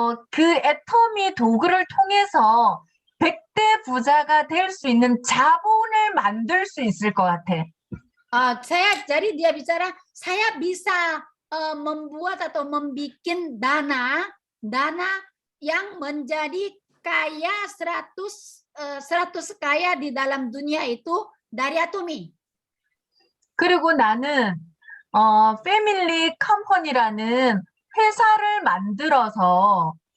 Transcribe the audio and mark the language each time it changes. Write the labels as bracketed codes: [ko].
[ko] 그 애터미 도구를 통해서 100대 부자가 될 수 있는 자본을 만들 수 있을 것 같아. [id] Jadi dia bicara, saya bisa membuat atau membuat dana yang menjadi kaya 100 kaya di dalam dunia itu dari Atomi. [ko] 그리고 나는 패밀리 컴퍼니라는 회사를 만들어서